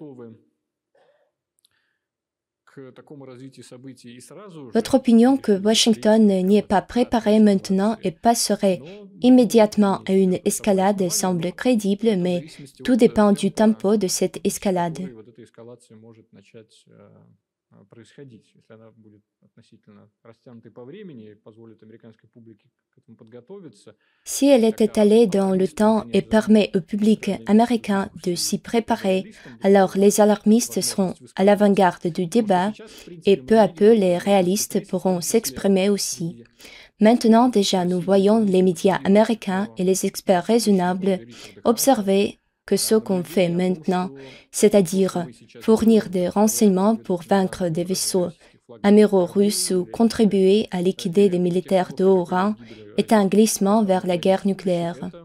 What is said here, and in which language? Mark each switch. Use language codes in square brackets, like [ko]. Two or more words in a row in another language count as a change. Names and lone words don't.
[fr] Votre opinion que Washington n'y est pas préparé maintenant et passerait immédiatement à une escalade semble crédible, mais tout dépend du tempo de cette escalade. [ru] Происходить, если она будет относительно растянутой по времени и позволит американской публике к этому подготовиться. [fr] Si elle est étalée dans le temps et permet au public américain de s'y préparer, alors les alarmistes seront à l'avant-garde du débat et peu à peu les réalistes pourront s'exprimer aussi. Maintenant déjà, nous voyons les médias américains et les experts raisonnables observer que ce qu'on fait maintenant, c'est-à-dire fournir des renseignements pour vaincre des vaisseaux améraux russes ou contribuer à liquider des militaires de haut rang, est un glissement vers la guerre nucléaire.